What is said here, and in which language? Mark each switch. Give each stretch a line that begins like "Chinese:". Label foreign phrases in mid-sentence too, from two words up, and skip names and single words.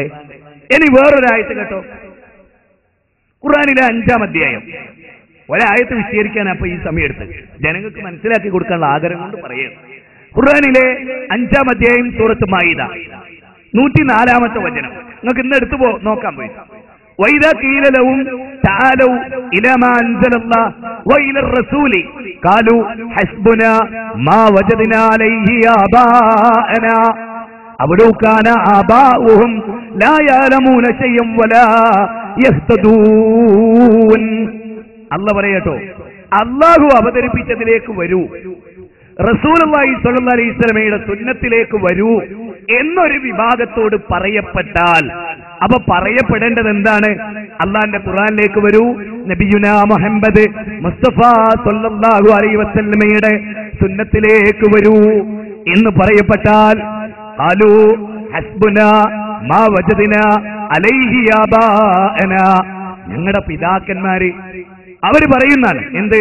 Malayalam: ഇനി വേറൊരായത്ത് കേട്ടോ, ഖുർആനിലെ 5-ാം അധ്യായം. ഒരായത്ത് വിശദീകരിക്കാൻ അപ്പൊ ഈ സമയം എടുത്ത് ജനങ്ങൾക്ക് മനസ്സിലാക്കി കൊടുക്കാനുള്ള ആഗ്രഹം കൊണ്ട് പറയുക. ഖുർആനിലെ 5-ാം അധ്യായം സൂറത്ത് മാഇദ 104-ാമത്തെ വചനം. നിങ്ങൾക്ക് ഇന്ന് എടുത്തു നോക്കാൻ പോയി.
Arabic: وَإِذَا قِيلَ لَهُمْ تَعَالَوْا إِلَى مَا أَنزَلَ اللَّهُ وَإِلَى الرَّسُولِ قَالُوا حَسْبُنَا مَا وَجَدْنَا عَلَيْهِ آبَاءَنَا أَوَلَوْ كَانَ آبَاؤُهُمْ لَا يَعْلَمُونَ شَيْئًا وَلَا يَهْتَدُونَ.
Malayalam: അല്ലാഹ് പറയട്ടോ, അല്ലാഹു അവതരിപ്പിച്ചതിലേക്ക് വരൂ, റസൂലുള്ളാഹി
Arabic: صلى الله عليه وسلم
Malayalam: സുന്നത്തിലേക്ക് വരൂ എന്നൊരു വിഭാഗത്തോട് പറയപ്പെട്ടാൽ, അപ്പൊ പറയപ്പെടേണ്ടത് എന്താണ്? അള്ളാന്റെ ഖുർആനിലേക്ക് വരൂ, നബിയുനാ മുഹമ്മദ് മുസ്തഫ
Arabic: صلى الله عليه وسلم
Malayalam: സുന്നത്തിലേക്ക് വരൂ എന്ന് പറയപ്പെട്ടാൽ,
Arabic: قالوا حسبنا ما وجدنا عليه آباءنا,
Malayalam: ഞങ്ങളുടെ പിതാക്കന്മാര് അവര് പറയുന്നതാണ് എന്ത്?